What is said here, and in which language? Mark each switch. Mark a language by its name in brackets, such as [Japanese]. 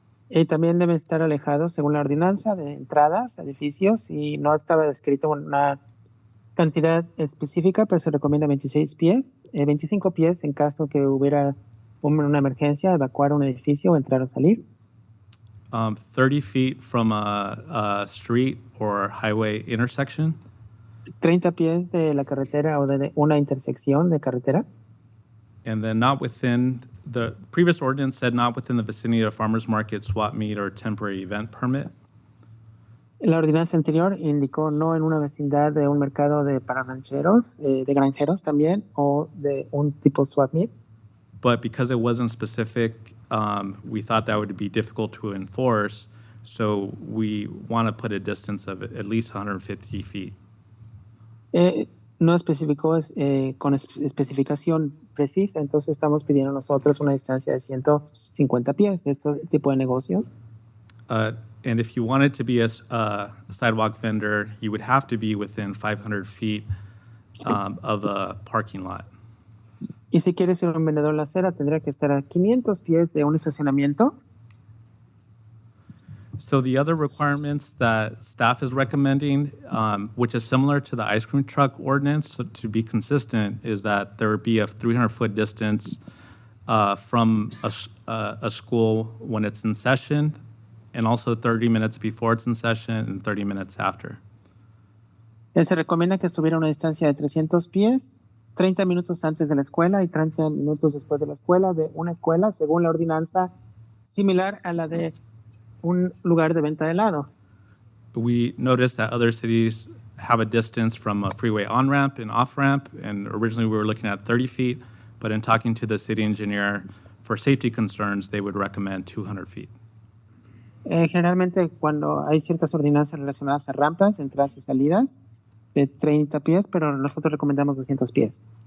[Spanish] Y también deben estar alejados, según la ordenanza, de entradas a edificios, y no estaba descrito una cantidad específica, pero se recomienda 26 pies, 25 pies en caso que hubiera una emergencia, evacuar un edificio, entrar o salir. [English] 30 feet from a street or highway intersection. [Spanish] 30 pies de la carretera o de una intersección de carretera. [English] And then not within, the previous ordinance said not within the vicinity of farmer's market, swap meet, or temporary event permit. [Spanish] La ordenanza anterior indicó no en una vecindad de un mercado para rancheros, de granjeros también, o de un tipo swap meet. [English] But because it wasn't specific, we thought that would be difficult to enforce. So we want to put a distance of at least 150 feet. [Spanish] No especificó con especificación precisa, entonces estamos pidiendo nosotros una distancia de 150 pies de este tipo de negocios. [English] And if you wanted to be a sidewalk vendor, you would have to be within 500 feet of a parking lot. [Spanish] Y si quieres ser un vendedor en la acera, tendría que estar a 500 pies de un estacionamiento. [English] So the other requirements that staff is recommending, which is similar to the ice cream truck ordinance, so to be consistent, is that there would be a 300-foot distance from a school when it's in session, and also 30 minutes before it's in session and 30 minutes after. [Spanish] Se recomienda que estuviera a una distancia de 300 pies, 30 minutos antes de la escuela y 30 minutos después de la escuela, de una escuela, según la ordenanza similar a la de un lugar de venta de helado. [English] We noticed that other cities have a distance from a freeway on-ramp and off-ramp, and originally we were looking at 30 feet, but in talking to the city engineer, for safety concerns, they would recommend 200 feet. [Spanish] Generalmente cuando hay ciertas ordenanzas relacionadas a rampas, entradas y salidas, de 30 pies, pero nosotros recomendamos 200 pies.